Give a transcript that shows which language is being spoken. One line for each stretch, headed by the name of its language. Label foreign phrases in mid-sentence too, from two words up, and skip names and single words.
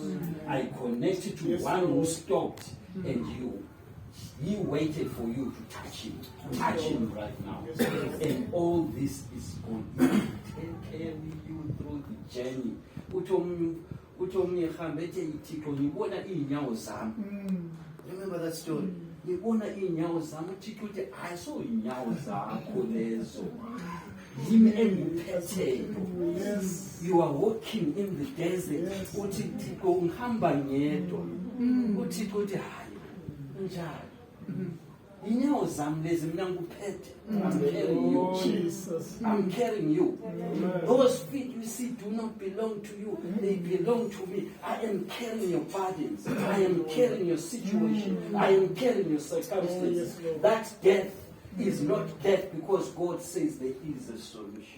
English: I connect you to one who stopped and He waited for you to touch Him. Touch Him right now. And all this is going to take care of you through the journey. Remember that story?
North Ndebele: Ngibona inyawo zami uThixo uthi ayiso inyawo zakho lezo yimi engiphetheyo.
English: You are walking in the desert
North Ndebele: uthi Thixo ngihamba ngedwa uThixo uthi hayi njalo inyawo zami lezi mina ngikuphethe.
English: I'm carrying you. Jesus, I'm carrying you. Those feet you see do not belong to you. They belong to me. I am carrying your burdens. I am carrying your situation. I am carrying your circumstances. That death is not death because God says there is a solution.